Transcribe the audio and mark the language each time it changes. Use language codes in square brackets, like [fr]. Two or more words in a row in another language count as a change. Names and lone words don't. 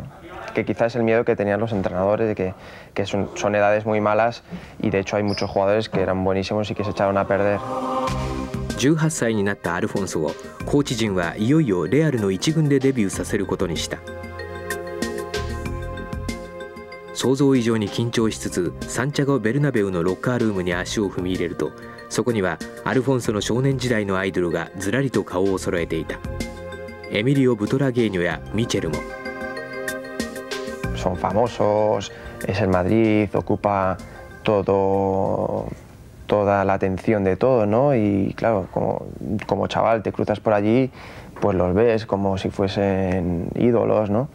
[es] Que quizás es el miedo que tenían los entrenadores, de que son edades muy malas, y de hecho hay muchos jugadores que eran buenísimos y que se echaron a perder. [ja] 18 歳になったアルフォンソをコーチ陣はいよいよレアルの一軍でデビューさせることにした。想像以上に緊張しつつサンチャゴ・ベルナベウのロッカールームに足を踏み入れると、そこにはアルフォンソの少年時代のアイドルがずらりと顔を揃えていた。エミリオ・ブトラゲーニョやミチェルも。 [es] Son famosos, es el Madrid, ocupa toda la atención de todo, ¿no? Y claro, como chaval te cruzas por allí, pues los ves como si fuesen ídolos, ¿no?